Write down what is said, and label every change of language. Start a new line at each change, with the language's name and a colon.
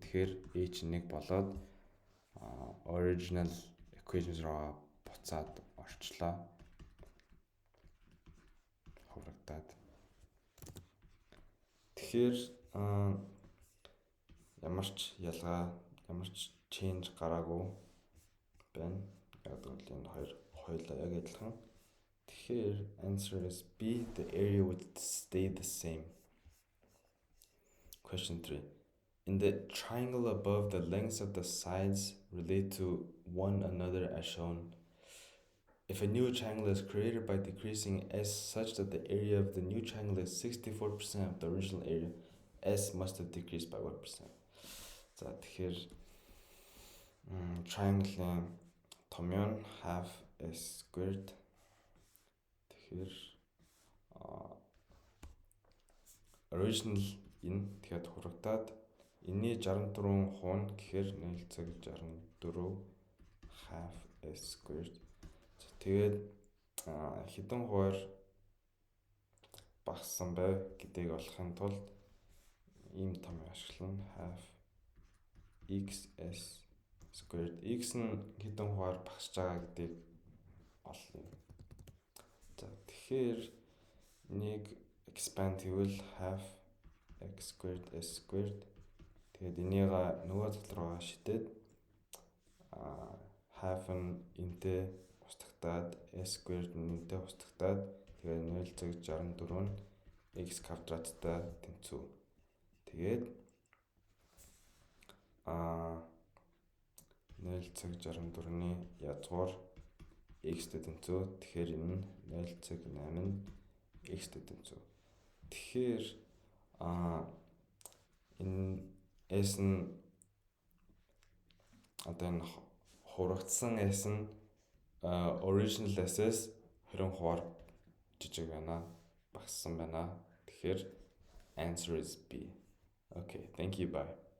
Mongolian: Тэгэхээр H1 болоод original equations руу буцаад орчлоо. Хуврагдаад. Тэгэхээр ямар ч ялгаа, ямар ч change гараагүй байна. Яг л энэ хоёр хоёулаа яг адилхан. Тэгэхээр
English: answer is B, the area would stay the same. Question 3. In the triangle above, the lengths of the sides relate to one another as shown. If a new triangle is created by decreasing S such that the area of the new triangle is 64% of the original area, S must have decreased by what percent?
Mongolian: За тэгэхээр triangle-ийн томьёо нь
English: half S squared.
Mongolian: Тэгэхээр original энэ тэгэхэд хурагдаад энэний 64% нь гэхээр 0.64
English: half S squared.
Mongolian: Тэгээд хэдэн хувиар багассан бай гэдгийг олохын тулд ийм томьёо ашиглана.
English: Half x s squared.
Mongolian: X нь хэдэн хувиар багасж байгаа гэдгийг олно. За тэгэхээр нэг expand хийвэл
English: half x squared s squared.
Mongolian: Тэгээд энийг нөгөө тал руу шидээд half нь энтэй устгагдаад s squared нь энтэй устгагдаад тэгээд 0.64 нь x квадраттай тэнцүү. Тэгээд 0.64-ны язгуур x-тэй тэнцүү. Тэгэхээр энэ нь 0.8 x-тэй тэнцүү. Тэгэхээр энэ s нь одоо энэ хурагдсан s нь original s-ээс 20 хувиар жижиг байна. Багассан байна. Тэгэхээр
English: answer is B. Okay, thank you, bye.